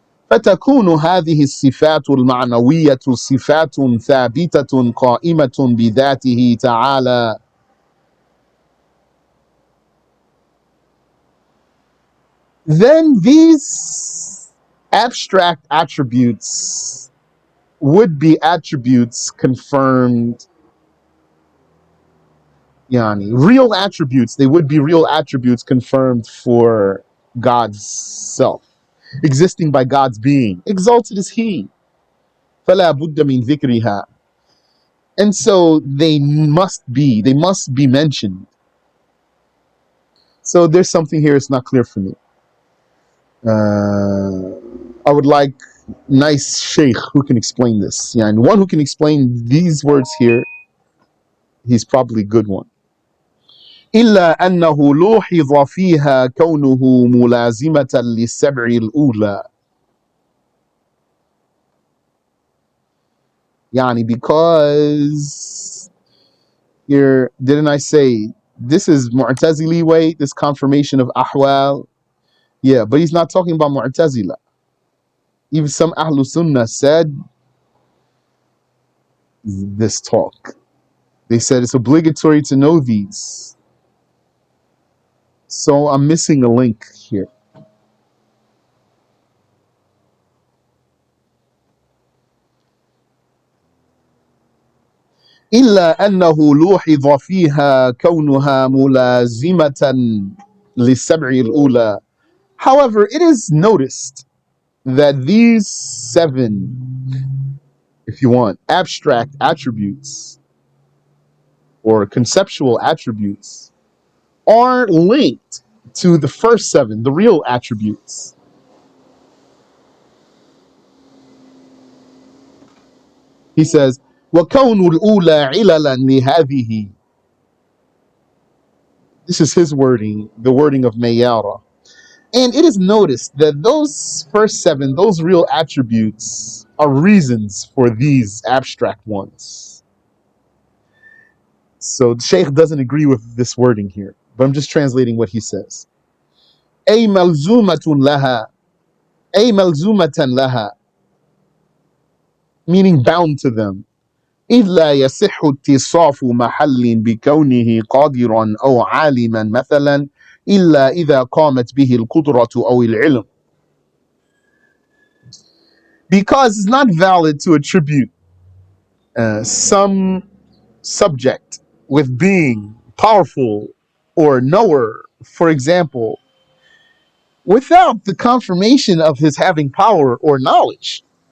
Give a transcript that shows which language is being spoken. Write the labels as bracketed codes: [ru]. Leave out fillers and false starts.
[ar] فتكون هذه الصفات المعنوية صفات ثابتة قائمة بذاته تعالى. [en] Then these abstract attributes would be attributes confirmed, real attributes, they would be real attributes confirmed for God's self, existing by God's being. Exalted is He. [ar] فلا بد من ذكرها. [en] And so they must be mentioned. So there's something here it's not clear for me. I would like nice Shaykh who can explain this. Yeah, and one who can explain these words here, he's probably a good one. [ar] إلا أنه لوحظ فيها كونه ملازمة للسبع الأولى. [en] يعني because here, didn't I say this is Mu'tazili way, this confirmation of Ahwal? Yeah, but he's not talking about Mu'tazila. Even some Ahlul Sunnah said this talk. They said it's obligatory to know these. So I'm missing a link here. [ar] إلا أنه لوحظ فيها كونها ملازمة للسبع الأولى. [en] However, it is noticed that these seven, if you want, abstract attributes or conceptual attributes are linked to the first seven, the real attributes. He says, [ar] وَكَوْنُ الْأُولَى عِلَلًا لِهَذِهِ. [en] This is his wording, the wording of Mayara. And it is noticed that those first seven, those real attributes, are reasons for these abstract ones. So the Shaykh doesn't agree with this wording here, but I'm just translating what he says. [ar] أي ملزومة لها, أي ملزومة لها, [en] meaning bound to them. [ar] إذ لا يصح اتصاف محل بكونه قادرا أو عالما مثلا إلا إذا قامت به القدرة أو العلم. [en] Because it's not valid to attribute some subject with being powerful or knower, for example, without the confirmation of his having power or knowledge.